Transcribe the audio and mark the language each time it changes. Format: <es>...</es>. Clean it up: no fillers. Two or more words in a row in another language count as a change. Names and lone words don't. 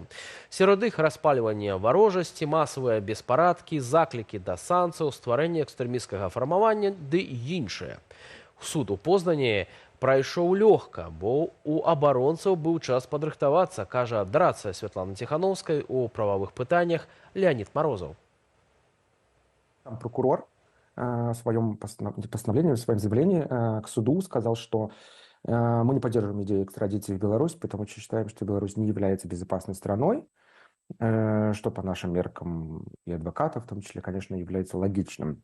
<be>Сярод іх распальванне варожасці, масавыя беспарадкі, заклікі да санкцыяў, стварэнне экстрэмісцкага фармавання ды іншае. Суд у Познані прайшоў лёгка, бо у абаронцаў быў час падрыхтавацца, кажа адрацыя Святланы Ціхановскай у прававых пытаннях Леонид Морозов.</be> <ru>Прокурор в своем постановлении, в своем заявлении к суду сказал, что мы не поддерживаем идею экстрадиции в Беларусь, потому что считаем, что Беларусь не является безопасной страной, что по нашим меркам и адвокатов, в том числе, конечно, является логичным.</ru>